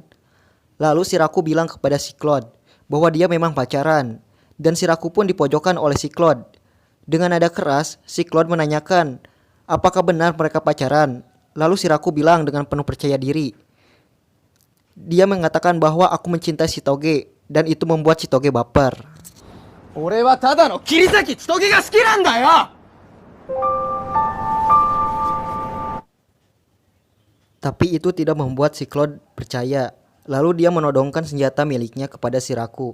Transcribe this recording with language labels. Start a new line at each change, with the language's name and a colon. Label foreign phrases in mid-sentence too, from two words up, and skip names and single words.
Indonesian: Lalu si Raku bilang kepada si Claude bahwa dia memang pacaran. Dan si Raku pun dipojokkan oleh si Claude. Dengan nada keras, si Claude menanyakan apakah benar mereka pacaran. Lalu si Raku bilang dengan penuh percaya diri. Dia mengatakan bahwa aku mencintai Chitoge dan itu membuat Chitoge baper.
Japanese: 俺はただの桐崎千棘が好きなんだよ。
Indonesian: Tapi itu tidak membuat si Claude percaya. Lalu dia menodongkan senjata miliknya kepada si Raku.